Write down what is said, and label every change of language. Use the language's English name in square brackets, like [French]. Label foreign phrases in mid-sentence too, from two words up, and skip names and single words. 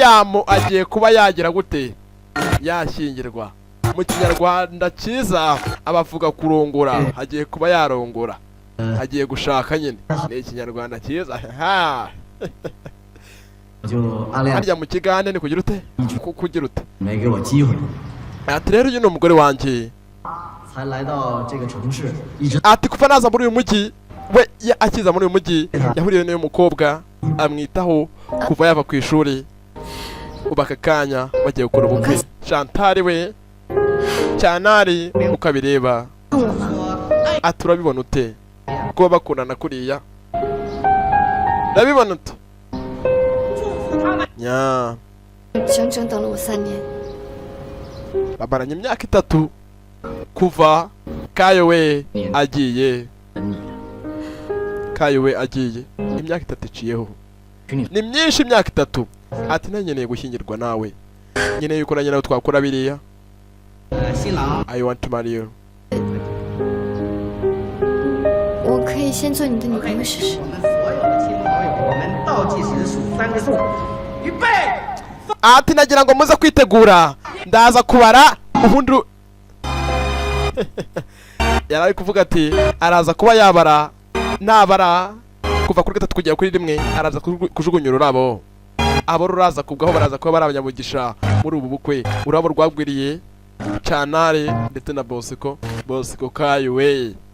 [Kinyarwanda] William agiye kuba yagira gute? Yashyingirwa. mu kinyarwanda cyiza abavuga kurongora hagiye kuba yarongora hagiye gushaka nyine ni ikinyarwanda cyiza [Chinese] 就阿亮 [Kinyarwanda] harya mu kigande ni kugira ute kugira ute [Chinese] 没给我机会， [Kinyarwanda] ati rero uyu ni umugore wanjye [Chinese] 才来到这个城市，一直 [Kinyarwanda] ati kuva naza muri uyu mujyi we akiza muri uyu mujyi yahuriye n'uyu mukobwa amwitaho kuva yava ku ishuri ubu aka kanya bagiye gukora ubukwe Chantal we cyanari ukabireba ati urabibona ute kuba bakundana kuriya urabibona ute nya [Chinese] 整整等了我3年。 [Kinyarwanda] bamaranye imyaka 3 kuva Kayo we agiye [Chinese] 等你了。 [Kinyarwanda] Kayo we agiye imyaka 3 iciyeho [Chinese] 给你 [Kinyarwanda] ni myinshi imyaka 3 ati nanyeneye gushyingirwa nawe nyeneye yuko nanjye nawe twakora biriya [Chinese] 新郎 [English] I want to marry you [Chinese] 我可以先做你的女朋友试试。我们所有的亲朋好友，我们倒计时数3个数，预备。 [Kinyarwanda] ati nagira ngo muze kwitegura ndaza kubara ubundi yari ari kuvuga ati araza kuba yabara nabara kuva kuri 3 kugera kuri 1 araza kujugunya ururabo abo ruraza kubwaho baraza kuba bari abanyamugisha muri ubu bukwe urabo rwagwiriye Chantal ndetse na Bosco Kayo we